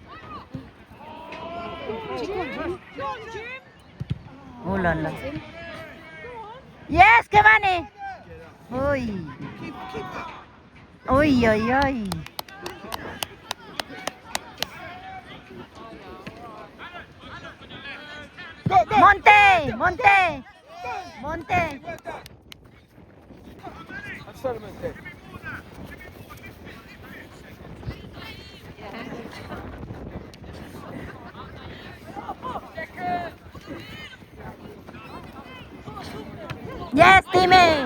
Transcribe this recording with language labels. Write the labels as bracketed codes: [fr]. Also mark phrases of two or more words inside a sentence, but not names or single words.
[en] Oh, lala. Yes, come on eh. Uy. Uy, uy, uy. Go, go! Monte! Monte! Monte! Well done. That's Salman there. Yes, Timmy!